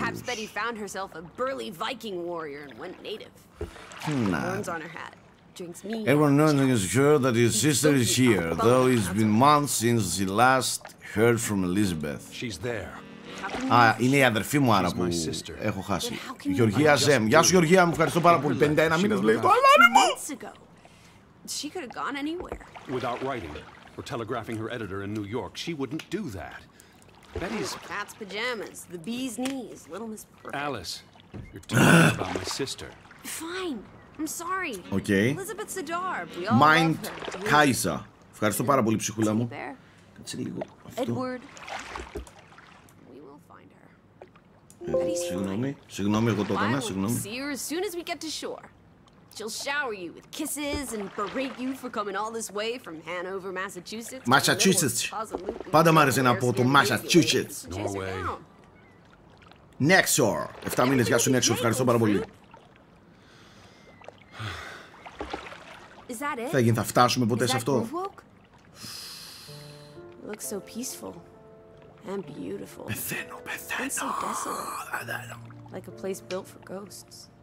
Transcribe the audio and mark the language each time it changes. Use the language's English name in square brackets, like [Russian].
[English] Perhaps Betty found herself a burly Viking warrior and went native. Horns on her hat. Drinks mead. Everyone knows sure that his sister is here, though it's been months since he last heard from Elizabeth. She's there. [Greek] Α, είναι η αδερφή μου άρα που έχω χάσει. Γεωργία Ζέμ. Γεια σου Γεωργία μου, ευχαριστώ πάρα πολύ. 51 μήνες λέει το αλάνι μου. [English] She could have gone anywhere. Without writing or telegraphing her editor in New York, she wouldn't do that. Betty's cat's pajamas, the bee's knees, little Miss Perfect. Alice, you're talking about my sister. Fine, I'm sorry. Okay. Elizabeth Sadar, we all Mind love her. Kaiser. [Greek] Ευχαριστώ πάρα πολύ ψυχούλα μου. Κάτσε λίγο αυτό. [English] Edward. We will find her. [Greek] Συγγνώμη, εγώ το έκανα, συγγνώμη. [English] See her as soon as we get to shore. She'll shower you with kisses and berate you for coming all this way from Hanover, Massachusetts. Massachusetts. [Greek] Πάντα μ' άρεσε να πω το Massachusetts. [English] Norway. Nexor. [Greek] 7 μήνες, γεια σου Nexor, ευχαριστώ πάρα πολύ. Θα φτάσουμε ποτέ σε αυτό. [English] Looks so peaceful and beautiful. [Greek] Πεθαίνω. [English] So desolate. Like a place built for ghosts.